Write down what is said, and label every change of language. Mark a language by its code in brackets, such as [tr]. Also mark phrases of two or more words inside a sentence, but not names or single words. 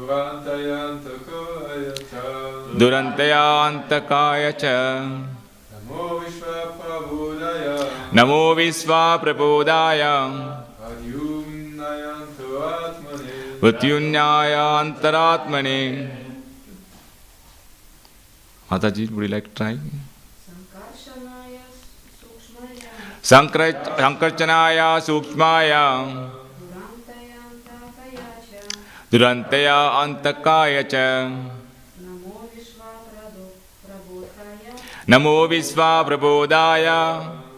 [sa] Durantaya Antakaya Cha, Durantaya Antakaya Cha, Namo Namo Vishwa Prabodhaya. Pratyunnaya Antaratmane. [en] Mataji, would you like to try? [sa] Sankarchanaya Sukshmaya. Durantaya Antakaya cha. Namo Vishwa Prabodhaya.